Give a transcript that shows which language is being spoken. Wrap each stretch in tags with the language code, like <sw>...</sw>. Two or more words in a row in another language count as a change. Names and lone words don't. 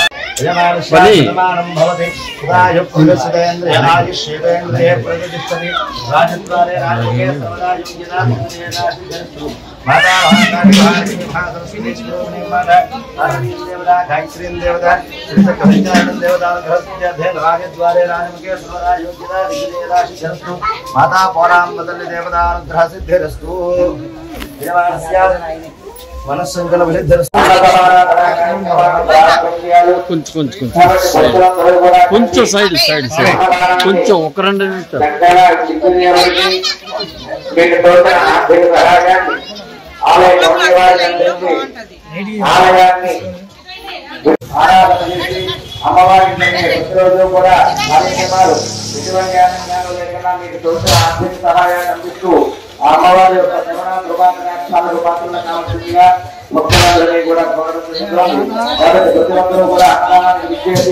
<sa>यजमानस्य सुतमानं भवति सुतायुक्तिरसितेन्द्रिय आयुष्येन्द्रिय प्रतिष्ठति राजद्वारे राजकीय सर्वदा योग्यता विजयता सिद्धरस्तु माता महाकाली महालक्ष्मी महासरस्वती स्वरूपिणीं माता पार्वतीं देवता गायत्रीं देवता श्रीचक्रसञ्चारणं देवता गृहस्थ्यध्येन राजद्वारे राजमुखे सर्वदा योग्यता विजयता सिद्धरस्तु माता पौराम्बदल्लि देवता अनुग्रह सिद्धिरस्तु देवास्य मनस्संकल्प सिद्धिरस्तु</sa> <te>కొంచెం సైడ్ కొంచెం ఒక 2 నిమిషాలు అమ్మవారి ప్రతిరోజు కూడా కార్యక్రమాలు ఎటువంటి జ్ఞానం లేకుండా మీకు తోచిన ఆర్థిక సహాయాన్ని అందిస్తూ అమ్మవారి యొక్క శ్రవణాలు పాత్రలు కావాల్సిందిగా భక్తులందరినీ కూడా ప్రతి కూడా అన్నదానానికి విచ్చేసి</te>